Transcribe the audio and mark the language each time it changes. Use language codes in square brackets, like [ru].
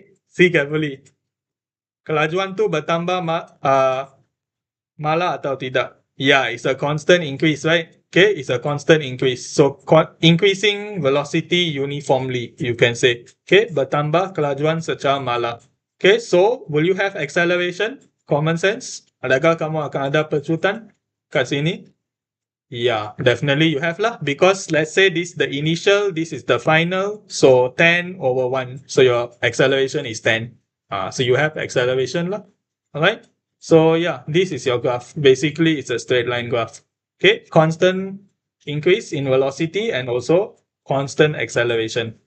[en] See carefully. [ms] Kelajuan tu bertambah malah atau tidak? [en] Yeah, it's a constant increase, right? Okay, it's a constant increase. So, increasing velocity uniformly, you can say. [ms] Okay, bertambah kelajuan secara malah. [en] Okay, so, will you have acceleration? Common sense? [ms] Adakah kamu akan ada pecutan kat sini? [en] Yeah, definitely you have lah. Because let's say this the initial, this is the final. So, 10 over 1. So, your acceleration is 10. So, you have acceleration lah. Alright? So, yeah, this is your graph. Basically, it's a straight line graph. Okay, constant increase in velocity and also constant acceleration.